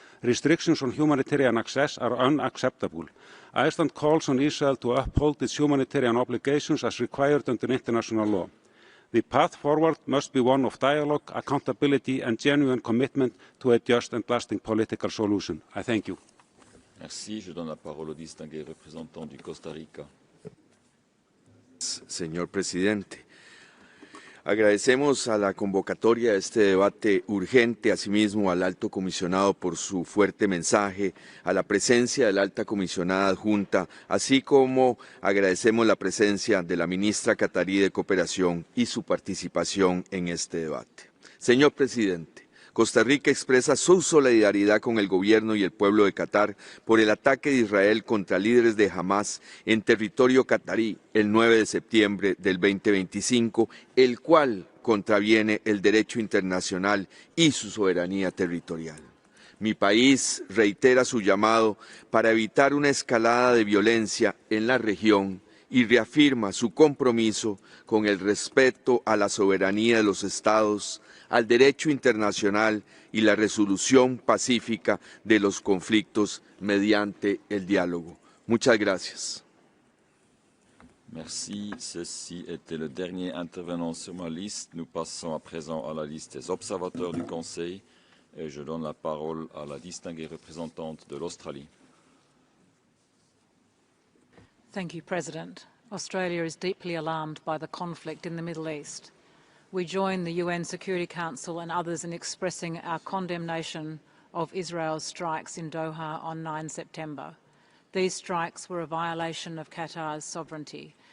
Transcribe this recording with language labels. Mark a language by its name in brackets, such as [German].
[English] Restrictions on humanitarian access are unacceptable. Iceland calls on Israel to uphold its humanitarian obligations as required under international law. The path forward must be one of dialogue, accountability and genuine commitment to a just and lasting political solution. I thank you. [French] Merci. Je donne la parole au distingué représentant du Costa Rica. [Spanish] Señor presidente, agradecemos a la convocatoria de este debate urgente, asimismo al alto comisionado por su fuerte mensaje, a la presencia de la alta comisionada adjunta, así como agradecemos la presencia de la ministra catarí de Cooperación y su participación en este debate. Señor presidente, Costa Rica expresa su solidaridad con el gobierno y el pueblo de Qatar por el ataque de Israel contra líderes de Hamas en territorio catarí el 9 de septiembre del 2025, el cual contraviene el derecho internacional y su soberanía territorial. Mi país reitera su llamado para evitar una escalada de violencia en la región y reafirma su compromiso con el respeto a la soberanía de los Estados, al derecho internacional y la resolución pacífica de los conflictos mediante el diálogo. Muchas gracias. [French] Merci. Ceci était le dernier intervenant sur ma liste. Nous passons à présent à la liste des observateurs du Conseil et je donne la parole à la distinguée représentante de l'Australie. [English] Thank you, President. Australia is deeply alarmed by the conflict in the Middle East. We join the UN Security Council and others in expressing our condemnation of Israel's strikes in Doha on 9 September. These strikes were a violation of Qatar's sovereignty.